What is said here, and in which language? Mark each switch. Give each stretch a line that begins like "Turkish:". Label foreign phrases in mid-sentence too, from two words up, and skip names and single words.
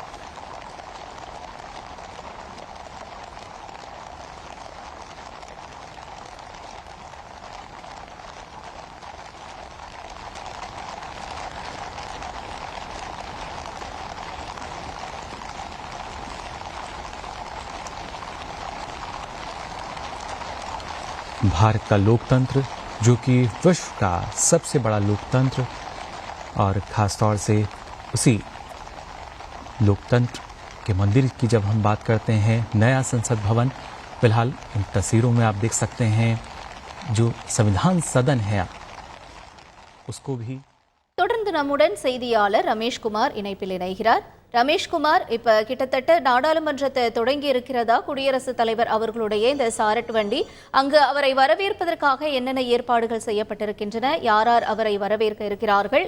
Hindi: भारत का लोकतंत्र जो कि विश्व का सबसे बड़ा लोकतंत्र और खासतौर से उसी लोकतंत्र के मंदिर की जब हम बात करते हैं नया संसद भवन, फिलहाल इन तस्वीरों में आप देख सकते हैं जो संविधान सदन है उसको भी।
Tamil: தொடர்ந்து நம்முடன் செய்தியாளர் ரமேஷ்குமார் இணைப்பில் இணைகிறார். ரமேஷ்குமார், இப்ப கிட்டத்தட்ட நாடாளுமன்றத்தை தொடங்கி இருக்கிறதா குடியரசுத் தலைவர் அவர்களுடைய இந்த சாரட் வண்டி? அங்கு அவரை வரவேற்பதற்காக என்னென்ன ஏற்பாடுகள் செய்யப்பட்டிருக்கின்றன? யார் அவரை வரவேற்க இருக்கிறார்கள்?